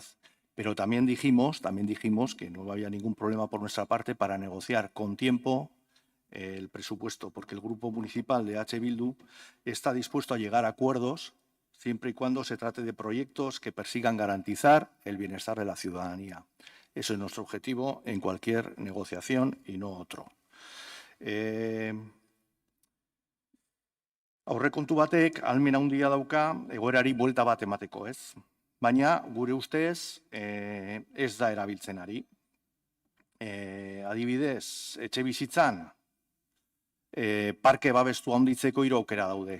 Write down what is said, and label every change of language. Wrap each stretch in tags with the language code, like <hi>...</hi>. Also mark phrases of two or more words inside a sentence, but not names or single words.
<es>Pero también dijimos que no había ningún problema por nuestra parte para negociar con tiempo el presupuesto, porque el Grupo Municipal de EH Bildu está dispuesto a llegar a acuerdos siempre y cuando se trate de proyectos que persigan garantizar el bienestar de la ciudadanía. Eso es nuestro objetivo en cualquier negociación y no otro.</es> <eu>Aurrekontu batek ahalmen handia dauka egoerari buelta bat emateko, ez? Baina gure ustez ez da erabiltzen ari. Adibidez, etxebizitzan parke babestu handitzeko 3 aukera daude.</eu>